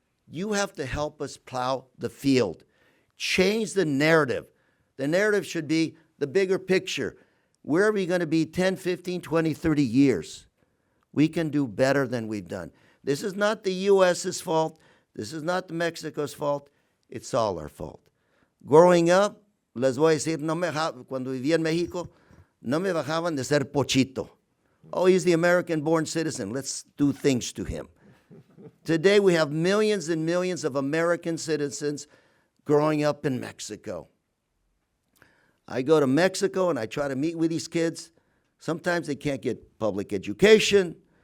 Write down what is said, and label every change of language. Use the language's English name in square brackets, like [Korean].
[English] You have to help us plow the field. Change the narrative. The narrative should be the bigger picture. Where are we going to be 10, 15, 20, 30 years? We can do better than we've done. This is not the U.S.'s fault. This is not Mexico's fault. It's all our fault. [Spanish] Growing up, les voy a decir, cuando vivía en México, no me bajaban de ser pochito. [English] Oh, he's the American-born citizen. Let's do things to him. Today, we have millions and millions of American citizens growing up in Mexico. I go to Mexico and I try to meet with these kids. Sometimes they can't get public education.